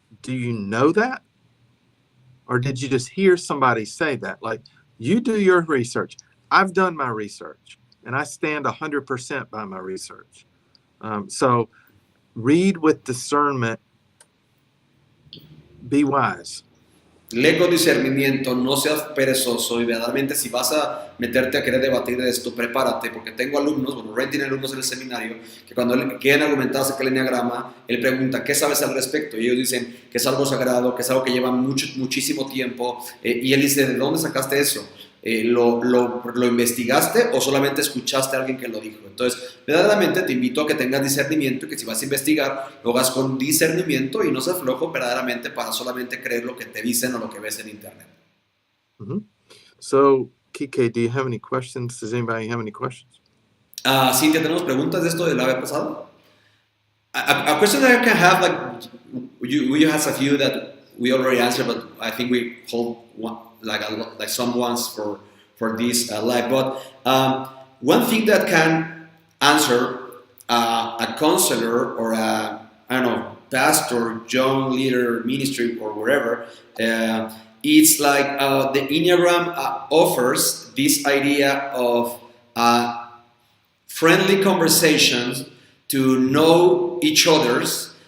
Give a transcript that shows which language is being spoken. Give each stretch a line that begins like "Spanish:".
English: Do you know that? Or did you just hear somebody say that? Like, you do your research. I've done my research, and I stand 100% by my research. So read with discernment. Be wise.
Spanish: Lee con discernimiento, no seas perezoso y verdaderamente si vas a meterte a querer debatir de esto, prepárate, porque tengo alumnos, Ray tiene alumnos en el seminario, que cuando quieren argumentar acerca del enneagrama, él pregunta, ¿qué sabes al respecto? Y ellos dicen que es algo sagrado, que es algo que lleva muchísimo tiempo, y él dice, ¿de dónde sacaste eso? ¿Lo investigaste o solamente escuchaste a alguien que lo dijo? Entonces, verdaderamente te invito a que tengas discernimiento y que si vas a investigar, lo hagas con discernimiento y no seas flojo verdaderamente para solamente creer lo que te dicen o lo que ves en internet. Mm-hmm.
English: So, Kike, do you have any questions? Does anybody have any questions?
Spanish: Cintia, ¿tenemos preguntas de esto de la vez pasada?
English: A question that I can have, like, you have a few that we already answered, but I think we hold one, like some ones for this live. But one thing that can answer a counselor or pastor, young leader, ministry, or wherever, it's like the Enneagram offers this idea of friendly conversations to know each other's.